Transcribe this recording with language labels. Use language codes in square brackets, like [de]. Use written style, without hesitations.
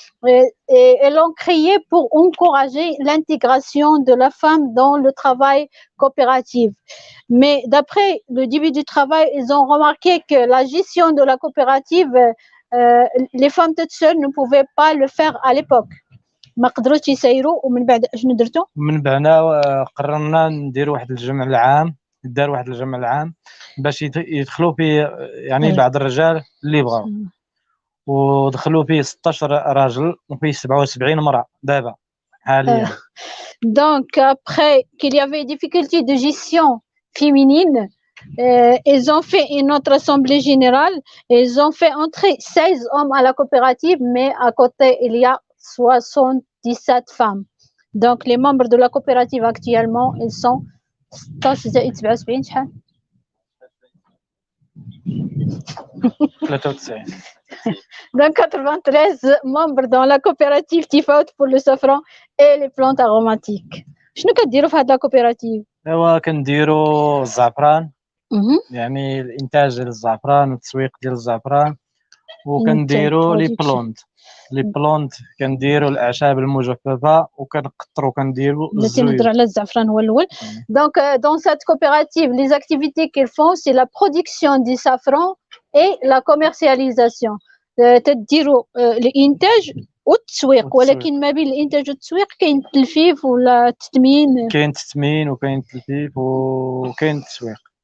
[fr] Et elles l'ont créée pour encourager l'intégration de la femme dans le travail coopératif. Mais d'après le début du travail, ils ont remarqué que la gestion de la coopérative, les femmes toutes seules ne pouvaient pas le faire à l'époque. [ar] ما قدروش يسيروا ومن بعد شنو درتوا؟ من بعد قررنا نديروا واحد الجمع العام، دار واحد الجمع العام باش يدخلوا فيه يعني بعض الرجال اللي بغاو ودخلوا فيه 16 راجل وفيه 77 مرأة دابا حاليا. [fr] Donc après qu'il y avait des difficultés de gestion féminine, ils ont fait une autre assemblée générale, ils ont fait entrer 16 hommes à la coopérative, mais à côté il y a 77 femmes. Donc les membres de la coopérative actuellement, ils sont 77 [ar] شحال؟ 93. [fr] Donc 93 membres dans la coopérative Tifaout pour le safran et les plantes aromatiques. [ar] شنو كديروا في هاد لا كوبيراتيف؟ ايوا كنديروا الزعفران يعني الانتاج ديال الزعفران والتسويق ديال الزعفران وكنديروا لي بلونت كنديروا الاعشاب المجففه وكنقطروا كنديروا التي نهضر على الزعفران هو الاول. [fr] Donc dans cette coopérative les activités qu'ils font c'est la production du safran et la commercialisation. [ar] تديروا الانتاج والتسويق ولكن ما بين الانتاج والتسويق كاين التلفيف ولا التثمين. كاين التثمين وكاين التلفيف وكاين التسويق.